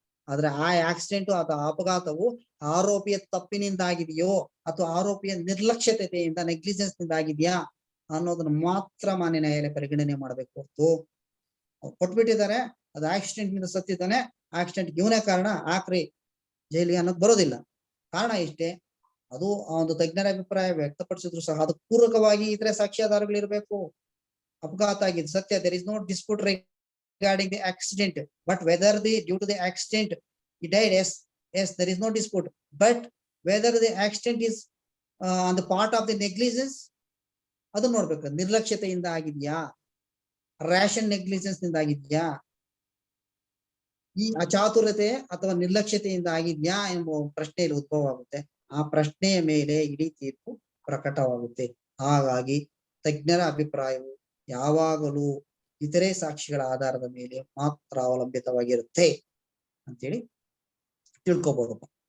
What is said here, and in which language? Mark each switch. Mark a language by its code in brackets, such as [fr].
[kn] ಆದ್ರೆ ಆ ಆಕ್ಸಿಡೆಂಟ್ ಅಥವಾ ಅಪಘಾತವು ಆರೋಪಿಯ ತಪ್ಪಿನಿಂದಾಗಿದೆಯೋ ಅಥವಾ ಆರೋಪಿಯ ನಿರ್ಲಕ್ಷ್ಯತೆಯಿಂದ ನೆಗ್ಲಿಜೆನ್ಸ್ ನಿಂದ ಆಗಿದೆಯಾ ಅನ್ನೋದನ್ನ ಮಾತ್ರ ಮಾನ್ಯ ನ್ಯಾಯಾಲಯ ಪರಿಗಣನೆ ಮಾಡ್ಬೇಕು ಹೊರತು ಕೊಟ್ಬಿಟ್ಟಿದ್ದಾರೆ ಅದು ಆಕ್ಸಿಡೆಂಟ್ ನಿಂದ ಸತ್ತಿದ್ದಾನೆ, ಆಕ್ಸಿಡೆಂಟ್ ಇವನೇ ಕಾರಣ ಹಾಕ್ರಿ ಜೈಲಿಗೆ ಅನ್ನೋದು ಬರೋದಿಲ್ಲ. ಕಾರಣ ಇಷ್ಟೇ, ಅದು ಆ ಒಂದು ತಜ್ಞರ ಅಭಿಪ್ರಾಯ ವ್ಯಕ್ತಪಡಿಸಿದ್ರು ಸಹ ಅದಕ್ಕೆ ಪೂರಕವಾಗಿ ಇತರೆ ಸಾಕ್ಷ್ಯಾಧಾರಗಳಿರ್ಬೇಕು. ಅಪಘಾತ ಆಗಿದ್ದು ಸತ್ಯ, [en] there is no dispute regarding the accident, but whether due to the accident he died, yes there is no dispute, but whether the accident is on the part of the negligence [kn] ಅದು ನೋಡ್ಬೇಕು. ನಿರ್ಲಕ್ಷ್ಯತೆಯಿಂದ ಆಗಿದ್ಯಾ, ration negligence ನಿಂದ ಆಗಿದ್ಯಾ, ಈ ಅಚಾತುರತೆ ಅಥವಾ ನಿರ್ಲಕ್ಷ್ಯತೆಯಿಂದ ಆಗಿದ್ಯಾ ಎಂಬ ಪ್ರಶ್ನೆಯಲ್ಲಿ ಉದ್ಭವ ಆಗುತ್ತೆ. ಆ ಪ್ರಶ್ನೆಯ ಮೇಲೆ ಇಡೀ ತೀರ್ಪು ಪ್ರಕಟವಾಗುತ್ತೆ. ಹಾಗಾಗಿ ತಜ್ಞರ ಅಭಿಪ್ರಾಯವು ಯಾವಾಗಲೂ ಇತರೆ ಸಾಕ್ಷಿಗಳ ಆಧಾರದ ಮೇಲೆ ಮಾತ್ರ ಅವಲಂಬಿತವಾಗಿರುತ್ತೆ ಅಂತೇಳಿ ತಿಳ್ಕೊಬಹುದಪ್ಪ.